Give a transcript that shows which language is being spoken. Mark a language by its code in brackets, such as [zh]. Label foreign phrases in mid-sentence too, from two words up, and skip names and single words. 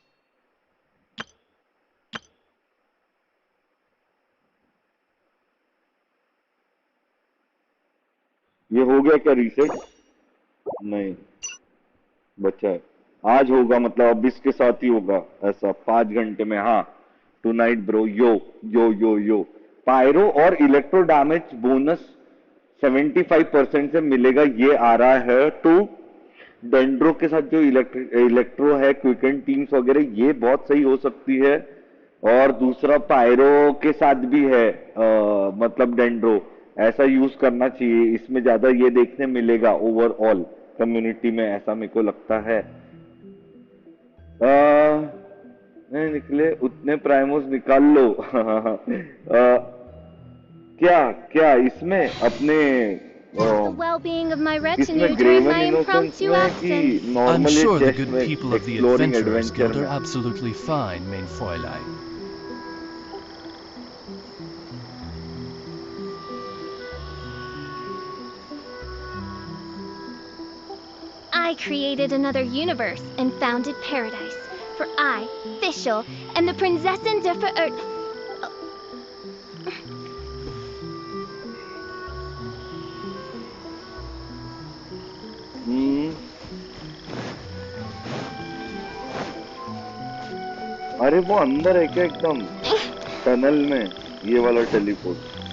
[hi] ये हो गया क्या रीसेट? नहीं बचा है, आज होगा, मतलब अब इसके साथ ही होगा ऐसा 5 घंटे में। हाँ [en] tonight bro, [hi] यो यो यो यो। पायरो और इलेक्ट्रो [en] damage bonus [hi] 75% से मिलेगा, ये आ रहा है। तो डेंड्रो के साथ जो इलेक्ट्रो है, [en] quicken teams [hi] वगैरह, ये बहुत सही हो सकती है। और दूसरा पायरो के साथ भी है, मतलब डेंड्रो ऐसा यूज करना चाहिए, इसमें ज्यादा ये देखने मिलेगा [en] overall community [hi] में, ऐसा मेरे को लगता है। नहीं निकले उतने प्राइमोस निकाल लो। क्या क्या इसमें अपने [en] The well-being of my [hi] इसमें [en] retinue during ग्रेवन my इनोसेंस impromptu [hi] में कि [en] absence. I'm नॉर्मली sure the चेस्ट good [hi] में [en] people of the एक्सप्लोरिंग Adventurers एडवेंचर Guild are [hi] में। [en] absolutely fine, [de] main Fräulein. [en] I created another universe and founded paradise. For I, Fischl, am the [de] Prinzessin de [hi] हम्म, अरे वो अंदर है क्या एकदम टनल में, ये वाला टेलीपोर्ट।